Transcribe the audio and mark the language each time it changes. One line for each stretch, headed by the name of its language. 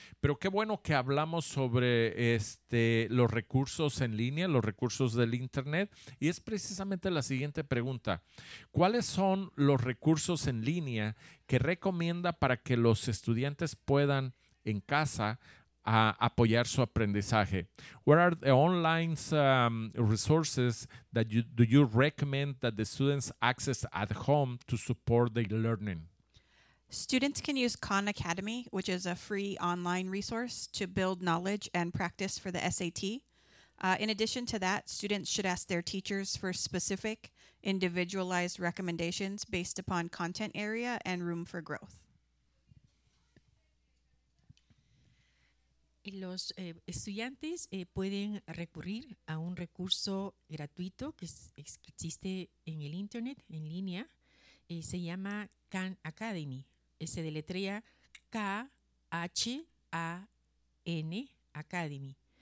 Spanish: Pero qué bueno que hablamos sobre los recursos en línea, los recursos del internet. Y es precisamente la siguiente pregunta. ¿Cuáles son los recursos en línea que recomienda para que los estudiantes puedan en casa a apoyar su aprendizaje?
English: What are the online resources that do you recommend that the students access at home to support their learning? Students can use Khan Academy, which is a free online resource to build knowledge and practice for the SAT. In addition to that, students should ask their teachers for specific individualized recommendations based upon content area and room for growth.
Spanish: Los estudiantes pueden recurrir a un recurso gratuito que existe en el internet, en línea. Se llama Khan Academy. Se deletrea K-H-A-N Academy.